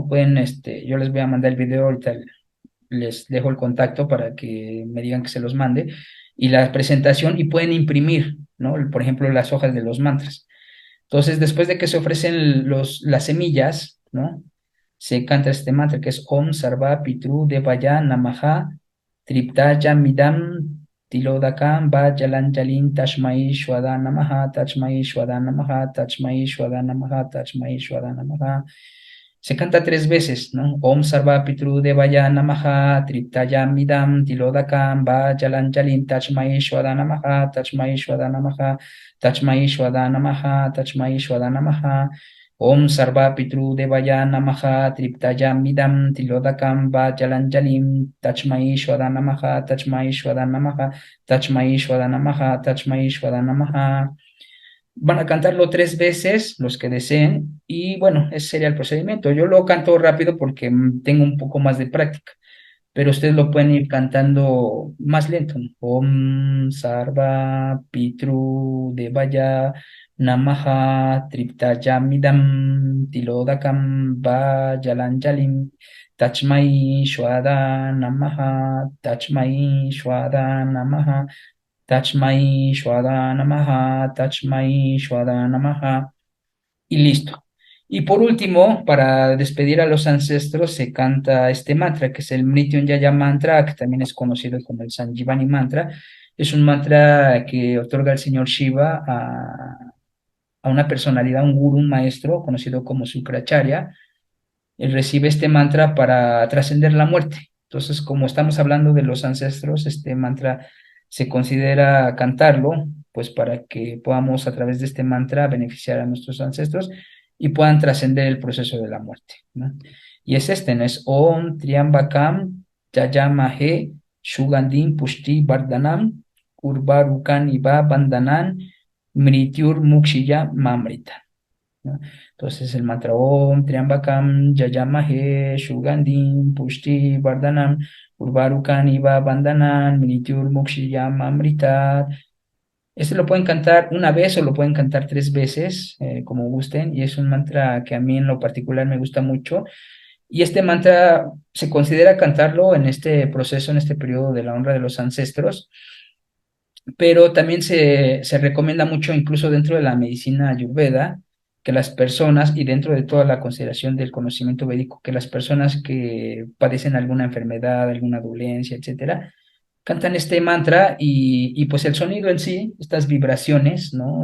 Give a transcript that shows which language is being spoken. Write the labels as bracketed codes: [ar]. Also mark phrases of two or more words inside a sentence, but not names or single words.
[es] Pueden, yo les voy a mandar el video, ahorita les dejo el contacto para que me digan que se los mande, y la presentación, y pueden imprimir, ¿no? Por ejemplo, las hojas de los mantras. Entonces, después de que se ofrecen las semillas, ¿no? Se canta este mantra que es [sa] Om Sarva Pitru Devaya Namaha Triptaya Midam Tilodakam Vajalan Jalin Tashmai Shwada Namaha Tachmai Shwada Namaha Tachmai Shwada Namaha Tachmai Shwada Namaha. [es] Se canta 3 veces, ¿no? [sa] Om Sarva Pitru Devaya Namaha Triptaya Midam Tilodakam Vajalan Jalin Tachmai Shwada Namaha Tachmai Shwada Namaha Tachmai Shwada Namaha, Tachmai Shwada Namaha, Om Sarva Pitru Devaya Namaha, Triptayam Midam Tilodakam Vajalanjalim, Tachmai Shwada Namaha, Tachmai Shwada Namaha, Tachmai Shwada Namaha, Tachmai Shwada Namaha. [es] Van a cantarlo 3 veces, los que deseen, y bueno, ese sería el procedimiento. Yo lo canto rápido porque tengo un poco más de práctica, pero ustedes lo pueden ir cantando más lento, ¿no? [sa] Om Sarva Pitru Devaya Namaha Triptayamidam Tilodakam Vajalanjalim Tachmai Shwada Namaha Tachmai Shwada Namaha Tachmai Shwada Namaha Tachmai Shwada Namaha [es] y listo. Y por último, para despedir a los ancestros, se canta este mantra, que es el Mrityunjaya Mantra, que también es conocido como el Sanjivani Mantra. Es un mantra que otorga el señor Shiva a una personalidad, un guru, un maestro, conocido como Sukracharya. Él recibe este mantra para trascender la muerte. Entonces, como estamos hablando de los ancestros, este mantra se considera cantarlo, pues para que podamos a través de este mantra beneficiar a nuestros ancestros y puedan trascender el proceso de la muerte, ¿no? Y es ¿no? [sa] Es Om Triambakam Yayamahe Shugandim Pushti Vardhanam Urvarukan Iva Bandanan Mrityur Mukshiya Mamrita. [es] ¿no? Entonces el mantra [sa] Om Triambakam Yayamahe Shugandim Pushti Vardhanam Urvarukani Va Bandhanan Minityur Mukshiyam Amritat. [es] Este lo pueden cantar una vez o lo pueden cantar 3 veces, como gusten, y es un mantra que a mí en lo particular me gusta mucho. Y este mantra se considera cantarlo en este proceso, en este periodo de la honra de los ancestros, pero también se recomienda mucho, incluso dentro de la medicina ayurveda, que las personas, y dentro de toda la consideración del conocimiento védico, que las personas que padecen alguna enfermedad, alguna dolencia, etcétera, cantan este mantra y pues el sonido en sí, estas vibraciones, ¿no?